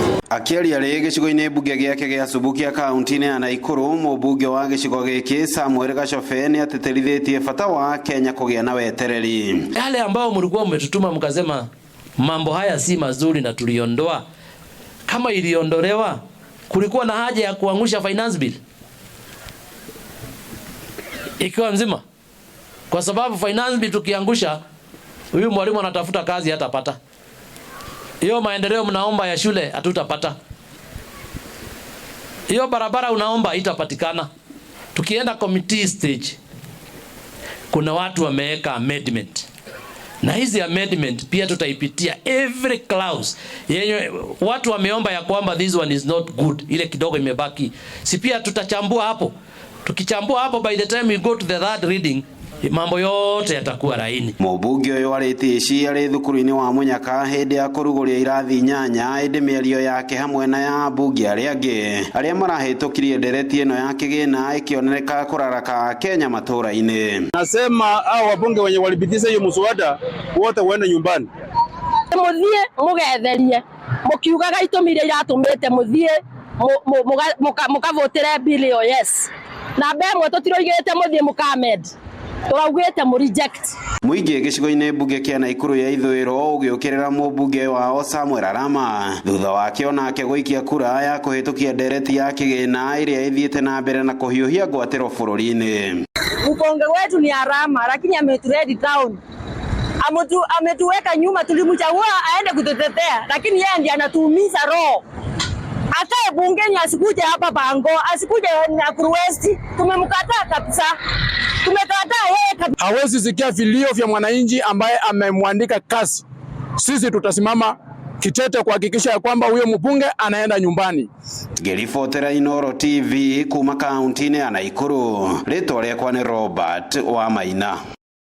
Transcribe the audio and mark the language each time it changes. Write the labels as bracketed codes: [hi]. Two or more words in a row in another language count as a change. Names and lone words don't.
[ki] Akiaria rĩ gĩcigo-inĩ mbunge gĩake gĩa Subukia kaunti-inĩ ya Naikuru, mũmbunge wa gĩcigo gĩkĩ Samuel Gachobe nĩ ateterithĩtie bata wa Kenya kũgĩa na wetereri. [sw] Yale ambao mlikuwa mmetutuma mkasema mambo haya si mazuri na tuliondoa, kama iliondolewa kulikuwa na haja ya kuangusha [en] finance bill [sw] ikiwa nzima? Kwa sababu [en] finance bill [sw] tukiangusha, huyu mwalimu anatafuta kazi hatapata. Hiyo maendeleo mnaomba ya shule hatutapata. Hiyo barabara unaomba itapatikana. Tukienda [en] committee stage, [sw] kuna watu wameweka amendment. Na hizi amendment pia tutaipitia [en] every clause. [sw] Yenye watu wameomba ya kwamba [en] this one is not good, [sw] ile kidogo imebaki, si pia tutachambua hapo. Tukichambua hapo, [en] by the time we go to the third reading, [sw] mambo yote yatakuwa laini. [ki] Mũmbunge ũyũ arĩtie arĩ thukuru-inĩ wa Munyaka hĩndĩ ya kũrugũria irathi nyanya, hĩndĩ mĩario yake hamwe na ya ambunge arĩa angĩ arĩa marahĩtũkirie ndereti ĩno ya kĩgĩna ĩkĩoneka kũraraka Kenya matũra-inĩ. [sw] Nasema hao wabunge wenye walipitisha hiyo mswada wote waende nyumbani. [ki] Muthie mugetherie mukiugaga itumire iratumite muthie mukavotera bill yo yes na bemwe tutiroigete muthie mukamed turaugete mu reject. Mũingĩ gĩcigo-inĩ mbunge kĩa Naikuru ya ithũĩro ũgĩũkĩrĩra mũmbunge wao Samuel Arama thutha wake onake gũikia kura ya kũhĩtũkia ndereti ya kĩgĩna ĩrĩa ĩthiĩte na mbere na kũhiũhia ngwatĩro bũrũri-inĩ. [sw] Mbunge wetu ni Arama, lakini ameturedi down. Ametuweka nyuma, tulimchagua aende kututetea, lakini yeye ndiye anatuumiza roho. Akae bungeni, asikuje hapa Bango, asikuje Nakuru West. Tumemkataa kabisa. Tumekataa yeye kabisa. Hawezi sikia vilio vya mwananchi ambaye amemwandika kazi. Sisi tutasimama kitete kuhakikisha kwamba huyo mbunge anaenda nyumbani. [ki] Ngĩribotera Inooro TV kuma kaunti-inĩ ya Naikuru, rĩtwa rĩakwa nĩ Robert Wamaina.